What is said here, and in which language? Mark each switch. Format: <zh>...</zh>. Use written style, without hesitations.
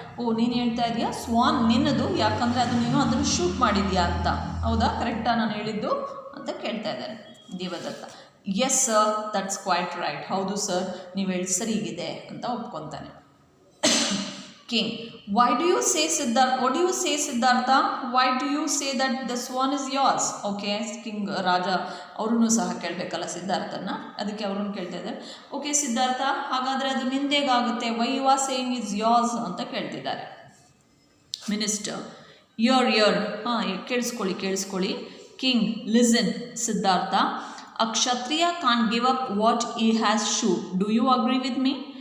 <kn>ಓ, ನೀನು ಹೇಳ್ತಾ ಇದೆಯಾ ಸ್ವಾನ್ ನಿನ್ನದು ಯಾಕಂದರೆ ನೀನು ಅದನ್ನು ಶೂಟ್ ಮಾಡಿದ್ಯಾ ಅಂತ, ಹೌದಾ, ಕರೆಕ್ಟಾ ನಾನು ಹೇಳಿದ್ದು ಅಂತ ಕೇಳ್ತಾ ಇದ್ದಾರೆ Devadatta.</kn> <en>yes sir, that's quite right,</en> <kn>ಹೌದು ಸರ್, ನೀವು ಹೇಳಿ ಸರಿಗಿದೆ ಅಂತ ಒಪ್ಕೊತಾನೆ.</kn> <en>King, why do you say Siddhartha? What do you say Siddhartha? Why do you say that the swan is yours?</en> <kn>Okay, King ರಾಜ ಅವ್ರನ್ನೂ ಸಹ ಕೇಳಬೇಕಲ್ಲ ಸಿದ್ಧಾರ್ಥನ, ಅದಕ್ಕೆ ಅವ್ರನ್ನ ಕೇಳ್ತಾ ಇದ್ದಾರೆ. ಓಕೆ ಸಿದ್ಧಾರ್ಥ, ಹಾಗಾದರೆ ಅದು ನಿಂದೇಗಾಗುತ್ತೆ,</kn> <en>why you are saying is yours</en> <kn>ಅಂತ ಕೇಳ್ತಿದ್ದಾರೆ. ಮಿನಿಸ್ಟರ್, ಇಯರ್ ಹಾಂ, ಕೇಳಿಸ್ಕೊಳ್ಳಿ.</kn> <en>King, listen Siddhartha, a Kshatriya can't give up what he has shoot. Do you agree with me?</en>